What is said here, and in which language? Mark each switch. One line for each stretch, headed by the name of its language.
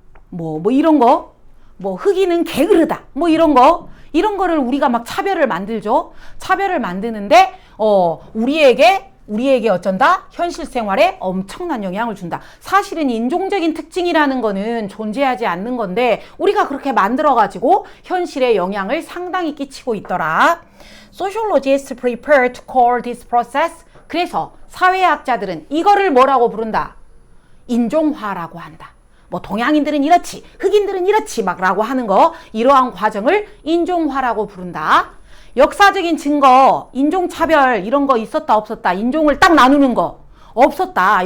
Korean: 뭐 이런 거. 뭐 흑인은 게으르다. 뭐 이런 거를 우리가 막 차별을 만들죠. 차별을 만드는데 우리에게 어쩐다? 현실 생활에 엄청난 영향을 준다. 사실은 인종적인 특징이라는 거는 존재하지 않는 건데 우리가 그렇게 만들어가지고 현실에 영향을 상당히 끼치고 있더라.
English: Sociologists prefer to call this process.
Korean: 그래서 사회학자들은 이거를 뭐라고 부른다? 인종화라고 한다. 뭐 동양인들은 이렇지, 흑인들은 이렇지 막 라고 하는 거, 이러한 과정을 인종화라고 부른다. 역사적인 증거, 인종차별 이런 거 있었다 없었다, 인종을 딱 나누는 거 없었다.